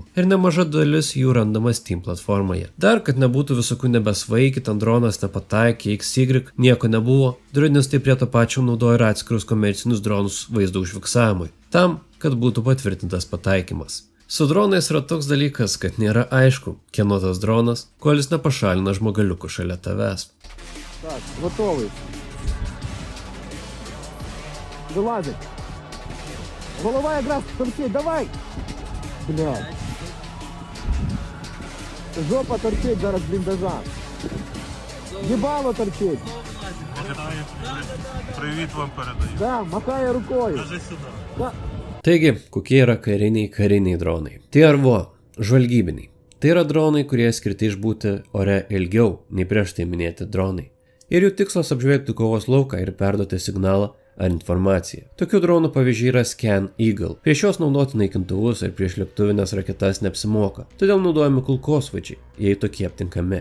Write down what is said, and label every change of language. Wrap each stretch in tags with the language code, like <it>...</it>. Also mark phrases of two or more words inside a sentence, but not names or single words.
<lt>Ir nemaža dalis jų randama Steam platformoje. Dar, kad nebūtų visokių nebesvaikit, ant dronas nepataikė, XY, nieko nebuvo, dronistai prie to pačio naudoja ir atskirus komercinius dronus vaizdo užfiksavimui, tam, kad būtų patvirtintas pataikymas. Su dronais yra toks dalykas, kad nėra aišku, kieno tas dronas, kol jis nepašalina žmogaliukų šalia tavęs.</lt> <uk>Так, готовий. Вилазить. Голова якраз торчить, давай! Блядь. Жопа торчить зараз бліндажа. Єбало торчить. Привіт вам передаю. Да, махає рукою. Кажи сюди. Да.</uk> <lt>Taigi, kokie yra kariniai dronai? TRV, žvalgybiniai. Tai yra dronai, kurie skirti išbūti ore ilgiau nei prieš tai minėti dronai. Ir jų tikslas apžvelgti kovos lauką ir perduoti signalą ar informaciją. Tokių dronų pavyzdžiai yra Scan Eagle. Prieš juos naudoti naikintuvus ir prieš lėktuvinės raketas neapsimoka, todėl naudojami kulkosvaidžiai, jei tokie aptinkami.</lt>